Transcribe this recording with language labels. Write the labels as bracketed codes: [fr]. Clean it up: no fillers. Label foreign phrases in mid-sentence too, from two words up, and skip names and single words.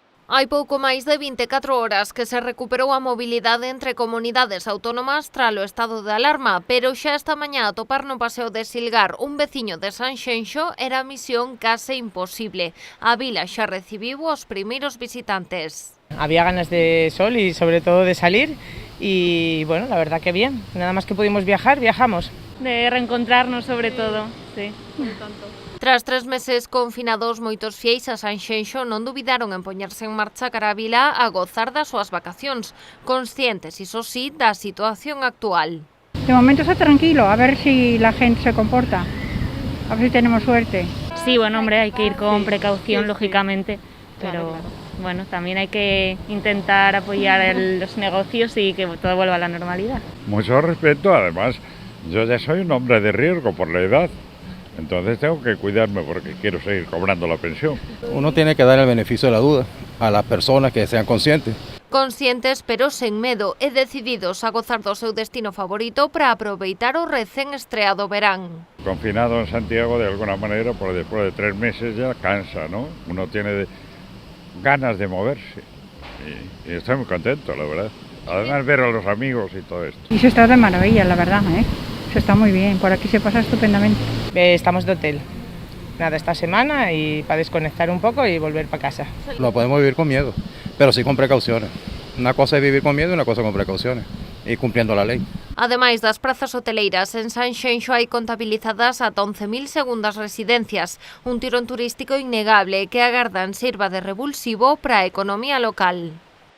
[gl] Hai pouco máis de 24 horas que se recuperou a mobilidade entre comunidades autónomas tralo estado de alarma, pero xa esta mañá atopar no paseo de Silgar un veciño de Sanxenxo era misión case imposible. A vila xa recibiu os primeiros visitantes. [es] Había ganas de sol y sobre todo de salir y bueno, la verdad que bien. Nada más que pudimos viajar, viajamos. De reencontrarnos sobre todo, sí. [gl] Tras 3 meses confinados, moitos fieis a Sanxenxo non dubidaron en poñerse en marcha cara a vila a gozar das súas vacacións, conscientes, iso sí, da situación actual. [es] De momento está tranquilo, a ver si la gente se comporta, a ver si tenemos suerte. Sí, bueno, hombre, hay que ir con precaución, lógicamente, pero bueno, también hay que intentar apoyar los negocios y que todo vuelva a la normalidad. Mucho respeto, además, yo ya soy un hombre de riesgo por la edad. Entonces tengo que cuidarme porque quiero seguir cobrando la pensión. Uno tiene que dar el beneficio de la duda a las personas que sean conscientes. [gl] Conscientes, pero sen medo e decididos a gozar do seu destino favorito para aproveitar o recén estreado verán. [es] Confinado en Santiago de alguna manera, por después de 3 meses ya cansa, ¿no? Uno tiene ganas de moverse y estoy muy contento, la verdad. Además ver a los amigos y todo esto. Y se está de maravilla, la verdad, se está muy bien, por aquí se pasa estupendamente. Estamos de hotel. Nada, esta semana y para desconectar un poco y volver para casa. Lo podemos vivir con miedo, pero sí con precauciones. Una cosa es vivir con miedo y una cosa con precauciones y cumpliendo la ley. [gl] Ademais das prazas hoteleiras, en Sanxenxo hai contabilizadas ata 11.000 segundas residencias, un tirón turístico innegable que agardan sirva de revulsivo para a economía local.